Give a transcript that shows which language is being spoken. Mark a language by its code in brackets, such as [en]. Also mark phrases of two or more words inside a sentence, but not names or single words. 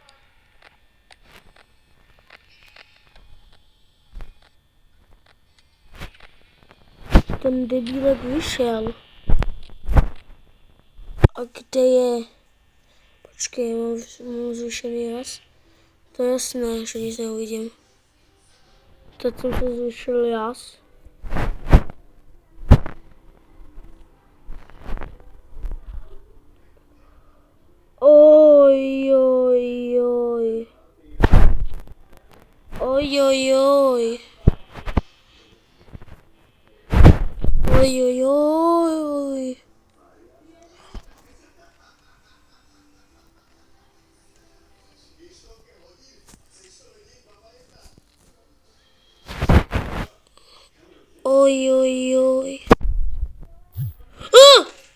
[cs] Ten debílek vyšel. A kde je? Počkej, mám zvyšený jas. To je jasné, že nic neuvidím. Teď jsem se zvyšil jas. Oj, oj, oj. Oj, oj, oj. Oj, oj, oj. Oj, oj, oj. Ah!